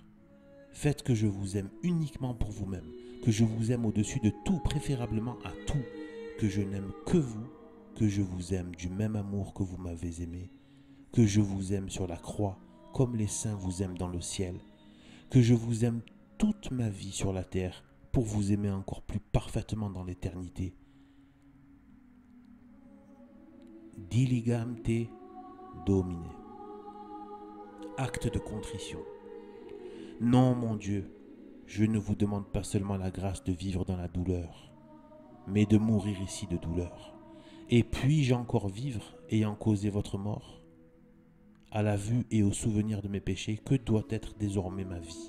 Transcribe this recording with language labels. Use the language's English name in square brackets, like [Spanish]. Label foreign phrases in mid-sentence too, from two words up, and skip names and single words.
[French] Faites que je vous aime uniquement pour vous-même, que je vous aime au-dessus de tout, préférablement à tout, que je n'aime que vous, que je vous aime du même amour que vous m'avez aimé, que je vous aime sur la croix, comme les saints vous aiment dans le ciel, que je vous aime toute ma vie sur la terre, pour vous aimer encore plus parfaitement dans l'éternité. [Latin] Diligam te Domine. [French] Acte de contrition. Non, mon Dieu, je ne vous demande pas seulement la grâce de vivre dans la douleur, mais de mourir ici de douleur. Et puis-je encore vivre, ayant causé votre mort? À la vue et au souvenir de mes péchés, que doit être désormais ma vie?